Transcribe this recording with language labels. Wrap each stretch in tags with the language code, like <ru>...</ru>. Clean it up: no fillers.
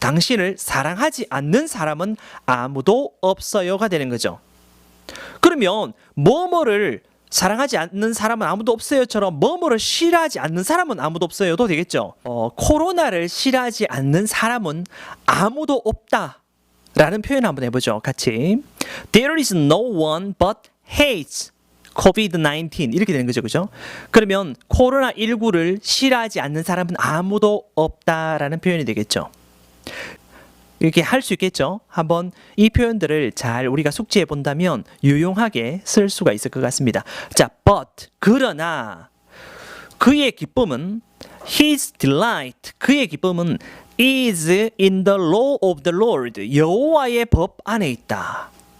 <ko>당신을 사랑하지 않는 사람은 아무도 없어요가 되는 거죠. 그러면 뭐뭐를 사랑하지 않는 사람은 아무도 없어요처럼 뭐뭐를 싫어하지 않는 사람은 아무도 없어요도 되겠죠. 코로나를 싫어하지 않는 사람은 아무도 없다 라는 표현 한번 해보죠. 같이.</ko> <en>There is no one but hates COVID-19</en> <ko>이렇게 되는 거죠. 그죠? 그러면 코로나19를 싫어하지 않는 사람은 아무도 없다라는 표현이 되겠죠. 이렇게 할 수 있겠죠. 한번 이 표현들을 잘 우리가 숙지해 본다면 유용하게 쓸 수가 있을 것 같습니다. 자, but 그러나 그의 기쁨은</ko> <en>his delight</en> <ko>그의 기쁨은</ko> <en>is in the law of the Lord</en> <ko>여호와의 법 안에 있다.</ko>